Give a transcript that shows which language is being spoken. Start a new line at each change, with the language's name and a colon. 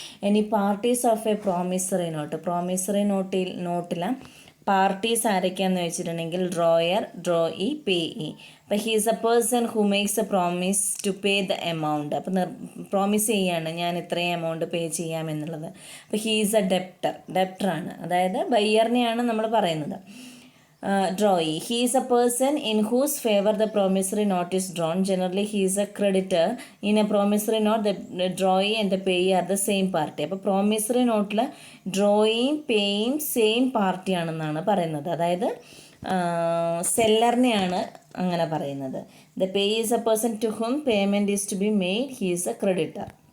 Malayalam: ഇനി parties of A promissory നോട്ടിലെ parties ആരൊക്കെയാണെന്ന് വെച്ചിട്ടുണ്ടെങ്കിൽ drawer, drawee, payee.
English: അപ്പോൾ he is a person who makes a promise to pay the amount.
Malayalam: അപ്പോൾ promise ചെയ്യാണ് ഞാൻ ഇത്രയും എമൗണ്ട് പേ ചെയ്യാമെന്നുള്ളത്. അപ്പോൾ
English: he is a
Malayalam: ഡെപ്റ്ററാണ്, അതായത് ബയ്യറിനെയാണ് നമ്മൾ പറയുന്നത്.
English: Drawee, he is a person in whose favor the promissory note is drawn. Generally, he is a creditor. In a promissory note, the drawee and the payee are the same party.
Malayalam: അപ്പോൾ promissory നോട്ടിൽ ഡ്രോയിയും പേയും same party ആണെന്നാണ് പറയുന്നത്. അതായത് സെല്ലറിനെയാണ് അങ്ങനെ പറയുന്നത്.
English: The pay is a person to whom payment is to be made. He is a creditor.